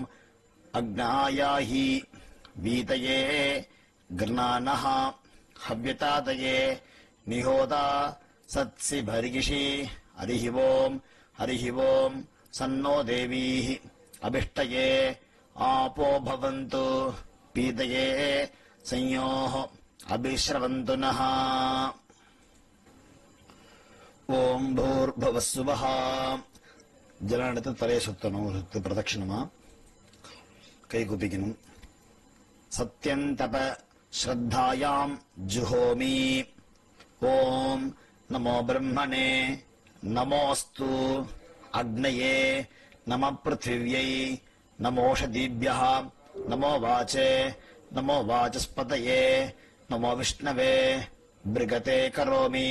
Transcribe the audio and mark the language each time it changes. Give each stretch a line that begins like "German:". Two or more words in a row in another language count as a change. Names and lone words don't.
Sanskrit: अग्नायाहि वीतये गृणानः हव्यतादये निहोदा सत्सि भर्गिषि हरिः ओम् सन्नो देवीः अभिष्टये आपो भवन्तु पीतये संयोः अभिश्रवन्तु नः ओम भूर्भुवस्सुवः
Tamil: ஜலனத்தை தலையை சுத்தணும், சுத்து பிரதட்சிணமா கை குப்பிக்கணும்.
Sanskrit: सत्यन्तप श्रद्धायां जुहोमि. ओं नमो ब्रह्मणे नमोऽस्तु अग्नये नमः पृथिव्यै नम ओषधीभ्यः नमो वाचे नमो वाचस्पतये नमो विष्णवे बृहते करोमि.